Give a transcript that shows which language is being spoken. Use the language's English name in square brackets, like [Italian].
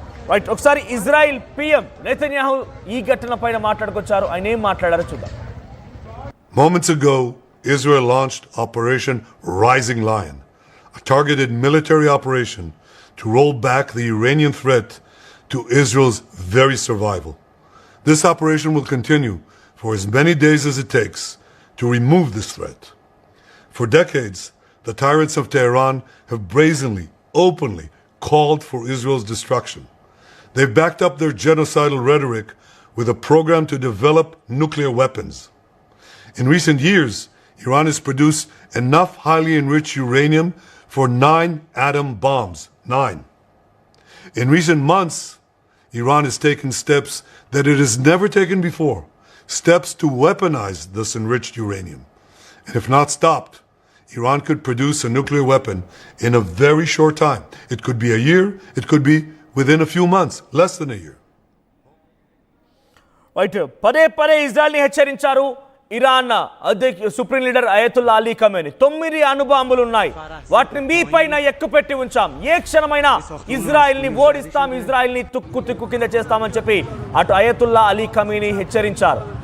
[Telugu] Right, ఒకసారి Israel PM Netanyahu ఈ ఘటన పైన మాట్లాడుకొచ్చారు. ఆయన ఏం మాట్లాడారో చూద్దాం. [English] Moments ago, Israel launched Operation Rising Lion, a targeted military operation to roll back the Iranian threat to Israel's very survival. This operation will continue for as many days as it takes to remove this threat. For decades, the tyrants of Tehran have brazenly, openly called for Israel's destruction. They've backed up their genocidal rhetoric with a program to develop nuclear weapons. In recent years, Iran has produced enough highly enriched uranium for 9 atom bombs. 9. In recent months, Iran has taken steps that it has never taken before, steps to weaponize this enriched uranium. And if not stopped, Iran could produce a nuclear weapon in a very short time. It could be a year, it could be within a few months, less than a year. [Telugu] Right, పదే పదే ఇజ్రాయెల్ని హెచ్చరించారు Iran supreme leader Ayatollah Ali Khamenei. 9 అణుబాంబులు ఉన్నాయి, వాటిని మీ పైన ఎక్కుపెట్టి ఉంచాం, ఏ క్షణమైనా ఇజ్రాయెల్ని ఓడిస్తాం, ఇజ్రాయెల్ని తుక్కు తుక్కు కింద చేస్తామని చెప్పి అటు అయతుల్లా అలీ ఖమేనీ హెచ్చరించారు.